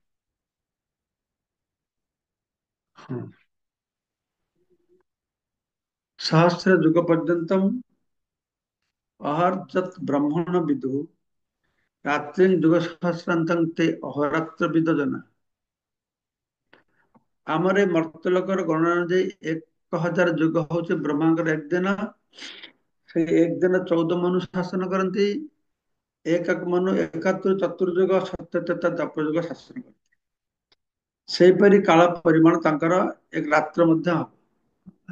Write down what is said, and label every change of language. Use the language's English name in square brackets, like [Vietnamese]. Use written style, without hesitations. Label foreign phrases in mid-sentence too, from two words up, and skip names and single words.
[Hindi] हाँ। [Sanskrit] सहस्र युग पर्यंतम अहर्जत ब्रह्मण विदु रात्रि युग सहस्रांतं ते अहोरात्र विद जना। [Odia] ଆମର ଏ ମର୍ତ୍ତ୍ୟଲୋକର ଗଣନା ଅନୁଯାୟୀ 1000 ଯୁଗ ହଉଛି ବ୍ରହ୍ମାଙ୍କର 1 ଦିନ। ସେଇ 1 ଦିନ 14 ମନୁ ଶାସନ କରନ୍ତି। ଏକ ମନୁ 71 ଚତୁର୍ଯୁଗ ସତ୍ୟ ତ୍ରେତା ଦ୍ୱାପର ଯୁଗ ଶାସନ କରନ୍ତି। ସେହିପରି କାଳ ପରିମାଣ ତାଙ୍କର ଏକ ରାତ୍ର ମଧ୍ୟ ହବ।